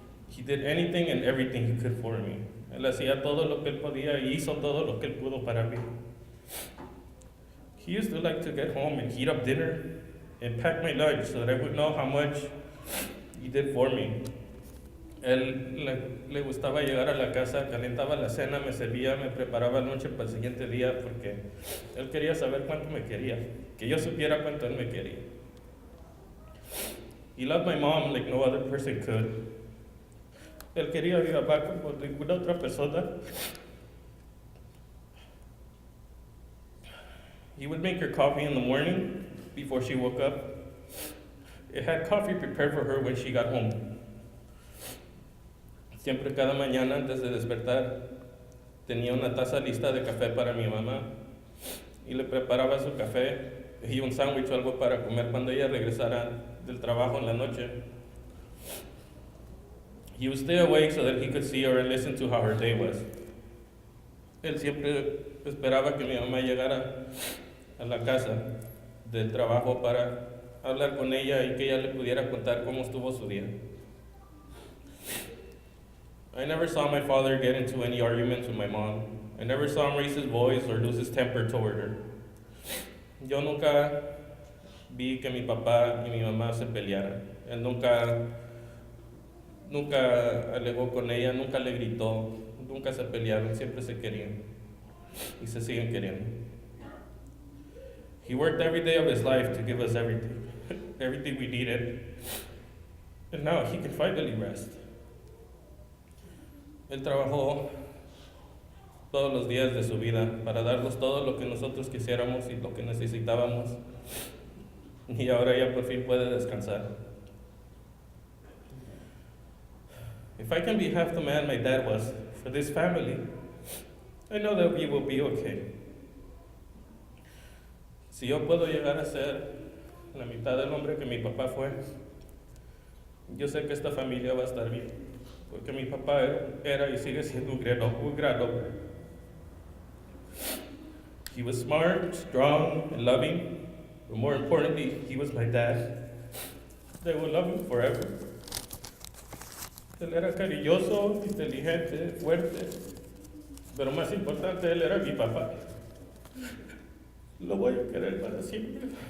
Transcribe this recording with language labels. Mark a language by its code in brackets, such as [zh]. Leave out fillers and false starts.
[en] He did anything and everything he could for me. [es] Él hacía todo lo que él podía y hizo todo lo que él pudo para mí. [en] He used to like to get home and heat up dinner and pack my lunch so that I would know how much he did for me. [es] Él le gustaba llegar a la casa, calentaba la cena, me servía, me preparaba el noche para el siguiente día porque él quería saber cuánto me quería, que yo supiera cuánto él me quería. [en] He loved my mom like no other person could. [es] Él quería a mi papá como ninguna otra persona. [en] He would make her coffee in the morning before she woke up. It had coffee prepared for her when she got home. [es] Siempre cada mañana antes de despertar tenía una taza lista de café para mi mamá y le preparaba su café y un sándwich o algo para comer cuando ella regresara del trabajo en la noche. [en] He would stay awake so that he could see her and listen to how her day was. [es] Él siempre esperaba que mi mamá llegara a la casa del trabajo para hablar con ella y que ella le pudiera contar cómo estuvo su día. [en] I never saw my father get into any arguments with my mom. I never saw him raise his voice or lose his temper toward her. [es] Yo nunca vi que mi papá y mi mamá se pelearan. Él nunca alegó con ella, nunca le gritó, nunca se pelearon, siempre se querían y se siguen queriendo. [en] He worked every day of his life to give us everything, everything we needed, and now he can finally rest. [es] Él trabajó todos los días de su vida para darnos todo lo que nosotros quisiéramos y lo que necesitábamos, y ahora ya por fin puede descansar. [en] If I can be half the man my dad was for this family, I know that we will be okay. [es] Si yo puedo llegar a ser la mitad del hombre que mi papá fue, yo sé que esta familia va a estar bien, porque mi papá era y sigue siendo un gran hombre. [en] He was smart, strong, and loving, but more importantly, he was my dad. They will love him forever. [es] Él era cariñoso, inteligente, fuerte, pero más importante, él era mi papá. Lo voy a querer para siempre.